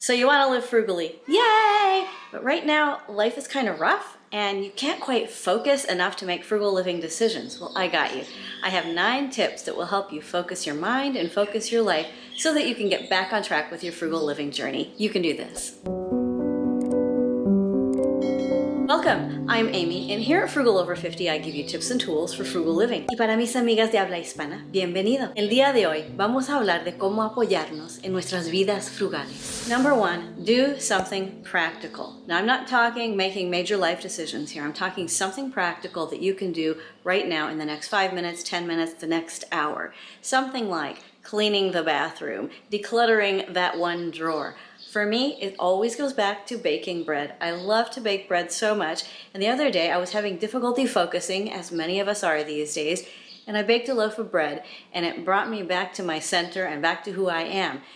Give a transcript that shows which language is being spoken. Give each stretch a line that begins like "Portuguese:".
English: So you want to live frugally. Yay! But right now, life is kind of rough and you can't quite focus enough to make frugal living decisions. Well, I got you. I have 9 tips that will help you focus your mind and focus your life so that you can get back on track with your frugal living journey. You can do this. Welcome, I'm Amy, and here at Frugal Over 50 I give you tips and tools for frugal living.
Spanish: Y para mis amigas de habla hispana, bienvenido. El día de hoy vamos a hablar de cómo apoyarnos en nuestras vidas frugales.
English: Number 1, do something practical. Now I'm not talking making major life decisions here. I'm talking something practical that you can do right now in the next 5 minutes, 10 minutes, the next hour. Something like cleaning the bathroom, decluttering that one drawer. For me, it always goes back to baking bread. I love to bake bread so much, and the other day I was having difficulty focusing, as many of us are these days, and I baked a loaf of bread, and it brought me back to my center and back to who I am.